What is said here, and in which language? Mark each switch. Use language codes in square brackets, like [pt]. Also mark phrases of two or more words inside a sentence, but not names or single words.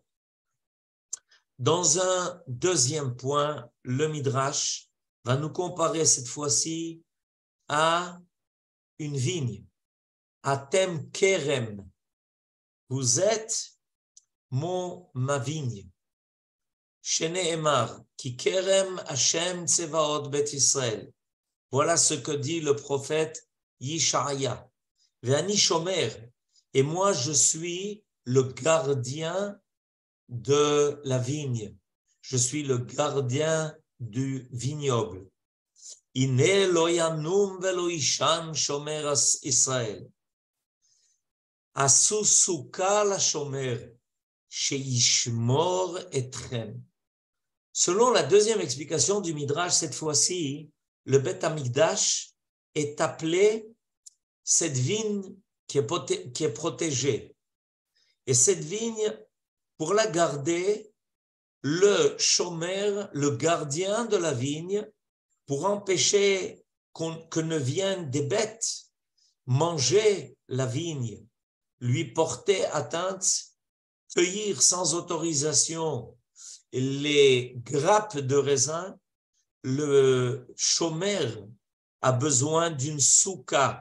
[fr] Dans un deuxième point, le Midrash va nous comparer cette fois-ci à une vigne, à [he] אתם כרם. [fr] Vous êtes ma vigne. [he] שנאמר, כי כרם ה' צבאות בית ישראל. [fr] Voilà ce que dit le prophète Yishaya. [he] ואני שומר, [fr] et moi je suis le gardien de la vigne. Je suis le gardien du vignoble. [he] הנה לא ינום ולא יישן שומר ישראל. עשו סוכה לשומר, שישמור אתכם. [fr] Selon la deuxième explication du Midrash, cette fois-ci, le Beth Amikdash est appelé cette vigne qui est protégée. Et cette vigne, pour la garder, le shomer, le gardien de la vigne, pour empêcher que ne viennent des bêtes manger la vigne, lui porter atteinte, cueillir sans autorisation les grappes de raisin, le chômeur a besoin d'une souka.